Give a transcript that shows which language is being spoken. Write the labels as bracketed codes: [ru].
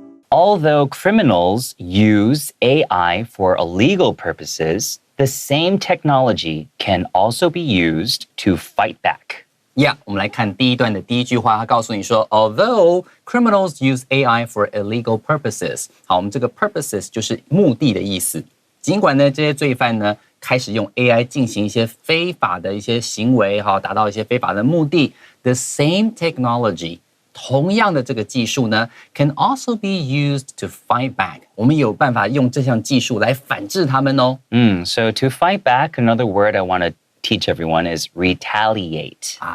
[en] Although criminals use AI for illegal purposes, the same technology can also be used to fight back. [zh] Yeah, 我们来看第一段的第一句话，他告诉你说 ， [en] Although criminals use AI for illegal purposes， [zh] 好，我们这个 purposes 就是目的的意思。尽管呢，这些罪犯呢开始用 AI 进行一些非法的一些行为，达到一些非法的目的 ， [en] the same technology。 [zh] 同样的这个技术呢 [en] ，can also be used to fight back。 [zh] 我们有办法用这项技术来反制他们哦。 [en] So to fight back, another word I want to teach everyone is retaliate.